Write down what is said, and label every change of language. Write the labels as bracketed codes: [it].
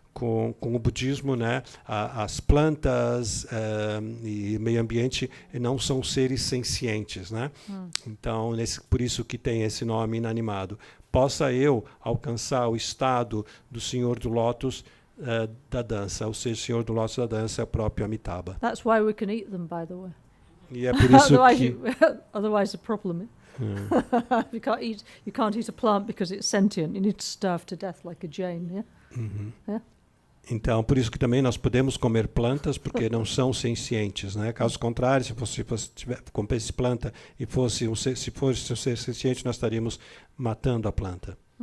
[pt] com o budismo, né, as plantas e meio ambiente não são seres sencientes, né? Então, por isso que tem esse nome inanimado. Possa eu alcançar o estado do Senhor do Lótus da dança, ou seja, o Senhor do Lótus da dança é o próprio Amitabha. [en] That's why we can eat them, by the way. [pt] E é por isso [en] otherwise, [pt] que [en] otherwise the problem. You can't eat a plant because it's sentient. You need to starve to death like a Jain. Yeah. Yeah. [pt] Então, por isso que também nós podemos comer plantas, porque não são sencientes, né? Caso contrário, se fosse comesse planta e fosse um ser senciente, nós estaríamos matando a planta.